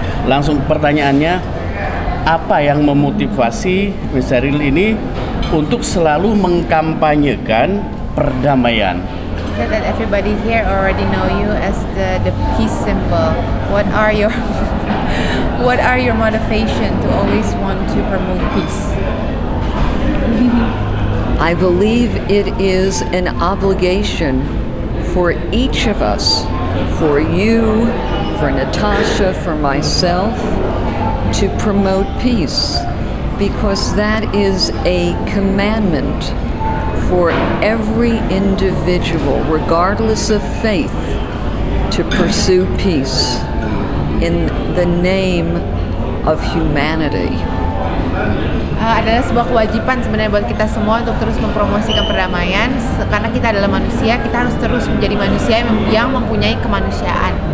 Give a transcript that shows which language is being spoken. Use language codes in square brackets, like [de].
[id] Langsung pertanyaannya, apa yang memotivasi Miss Cheryl ini untuk selalu mengkampanyekan perdamaian? [en] Said that everybody here already know you as the peace symbol. What are your motivation to always want to promote peace? I believe it is an obligation for each of us, for you, for Natasha, for myself, to promote peace, because that is a commandment for every individual, regardless of faith, to pursue peace in the name of humanity. [id] Adalah sebuah kewajiban sebenarnya buat kita semua untuk terus mempromosikan perdamaian, karena kita adalah manusia, kita harus terus menjadi manusia yang mempunyai kemanusiaan.